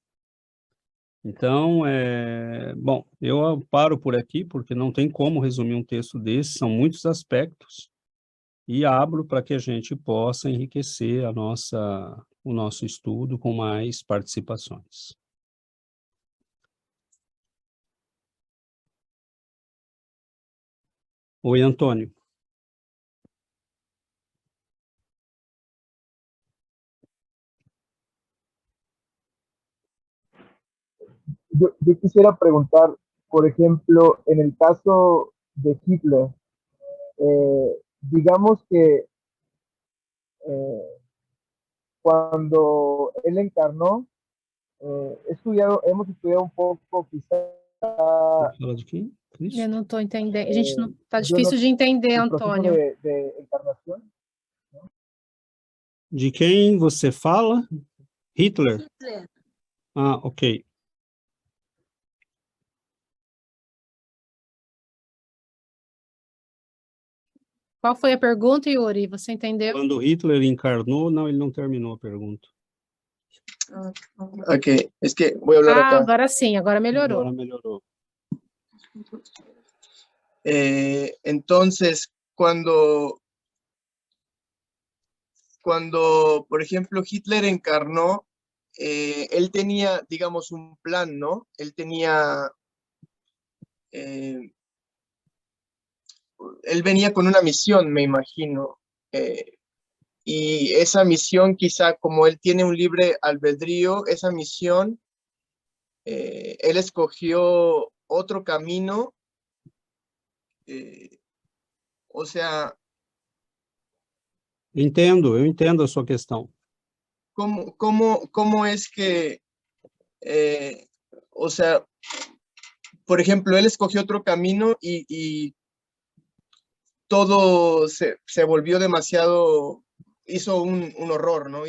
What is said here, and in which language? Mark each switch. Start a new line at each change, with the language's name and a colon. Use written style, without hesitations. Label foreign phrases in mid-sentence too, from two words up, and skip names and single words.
Portuguese: Então, bom, eu paro por aqui, porque não tem como resumir um texto desse, são muitos aspectos, e abro para que a gente possa enriquecer o nosso estudo com mais participações. Oi, Antônio.
Spanish: Yo quisiera preguntar, por ejemplo, en el caso de Hitler, digamos que cuando él encarnó, hemos estudiado un poco quizá...
Portuguese: Fala de quem? Cristo? Eu não estou entendendo. A gente não está difícil de entender, Antônio.
Spanish: De encarnación.
Portuguese: De quem você fala? Hitler? Hitler. Ah, ok. Qual foi a pergunta, Yuri? Você entendeu? Quando Hitler encarnou, não, ele não terminou a pergunta.
Spanish: Ok, es que voy a hablar acá.
Portuguese: Agora sim, agora melhorou. Agora melhorou.
Spanish: Entonces, cuando, por ejemplo, Hitler encarnó, él tenía, digamos, un plan, ¿no? Él tenía, él venía con una misión, me imagino. Y esa misión, quizá como él tiene un libre albedrío, esa misión, él escogió otro camino. O sea,
Portuguese: eu entendo a sua questão.
Spanish: ¿cómo es que, o sea, por ejemplo, él escogió otro camino y todo se volvió demasiado, hizo un horror, ¿no?